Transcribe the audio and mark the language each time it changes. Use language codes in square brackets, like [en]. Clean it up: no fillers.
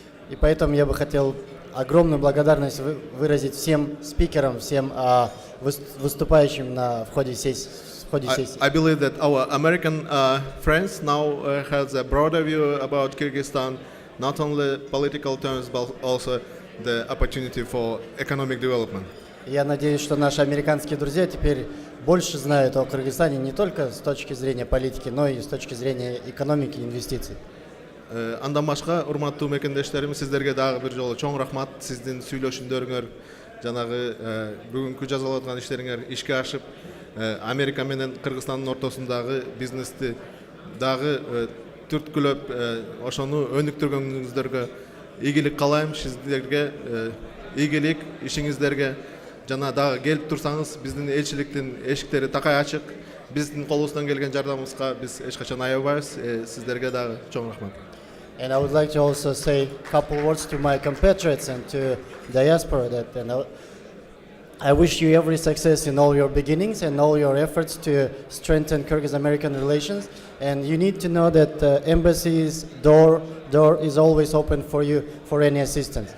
[ru] И поэтому я бы хотел огромную благодарность выразить всем спикерам, всем выступающим в ходе сессии. [en] I believe that our American friends now has a broader view about Kyrgyzstan, not only political terms, but also the opportunity for economic development. [ru] Я надеюсь, что наши американские друзья теперь больше знают о Кыргызстане не только с точки зрения политики, но и с точки зрения экономики и инвестиций. [ky] Андан башка, урматтуу мекендештерим, сиздерге дагы бир жолу чоң рахмат. Сиздин сүйлөшүңөрүңөр, жанагы бүгүнкү жазалап аткан иштериңер ишке ашып, Америка менен Кыргызстандын ортосундагы бизнести дагы түрткүлөп, ошону өнүктүргөнүңүздөргө ийгилик каалайм. Сиздерге ийгилик, ишиңиздерге жана дагы келип турсаңыз, биздин элчиликтин эшиктери такай ачык. Биздин колубуздан келген жардамыбызга биз эч качан аябайбыз. Сиздерге дагы чоң рахмат. [en] And I would like to also say a couple words to my compatriots and to diaspora that I wish you every success in all your beginnings and all your efforts to strengthen Kyrgyz-American relations. And you need to know that the embassy's door is always open for you for any assistance.